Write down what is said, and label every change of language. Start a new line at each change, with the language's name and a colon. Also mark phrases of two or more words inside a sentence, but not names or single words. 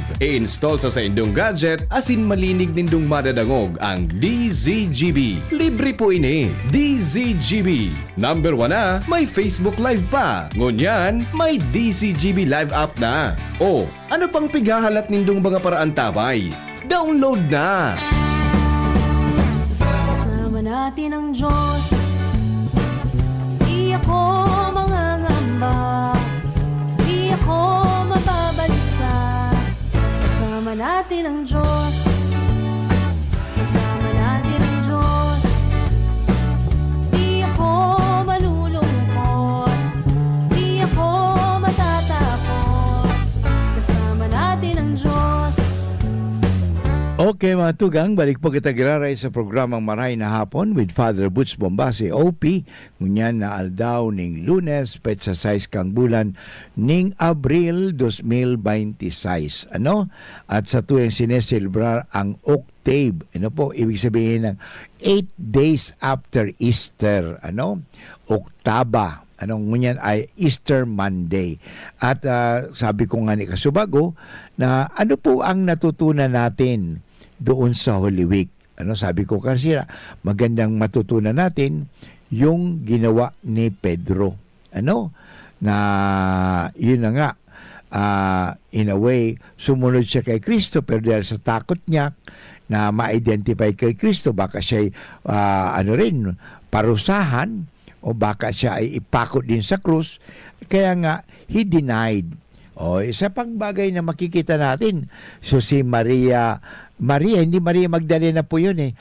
Bikol: I-install sa saindong gadget asin malinig nindong madadangog ang DZGB. Libre po ini. DZGB. Number 1 na, may Facebook Live pa. Ngunyan, may DZGB Live app na. O, ano pang pighahalat nindong mga paraan tabay?
Filipino: Download na! Kasama natin ang Diyos. Di ako mangangamba. Di ako mababalisa. Kasama natin ang Diyos. Kasama natin ang Diyos. Di ako malulungkot. Di ako matatakot. Kasama natin ang Diyos.
Bikol: Okay mga tugang, balik po kita giraray sa programang Maray na Hapon with Father Butch Bombasi, OP. Ngunyan na aldaw ning Lunes, petsa 6 kang bulan ning Abril 2026.
Filipino: Ano? At sa tuwing sineselebrar ang Octave. Ano po? Ibig sabihin ng
English: 8 days after Easter.
Filipino: Ano? Oktaba. Anong ngunyan ay Easter Monday. At sabi ko nga ni Kasubago na ano po ang natutunan natin doon sa Holy Week. Ano sabi ko kasi magandang matutunan natin yung ginawa ni Pedro. Ano? Na yun na nga
English: in a way
Filipino: sumunod siya kay Kristo pero dahil sa takot niya na ma-identify kay Kristo baka siya parusahan o baka siya ay ipakot din sa krus. Kaya nga,
English: he denied.
Filipino: O, isa pang bagay na makikita natin. So, si Maria, hindi Maria Magdalena po yun eh.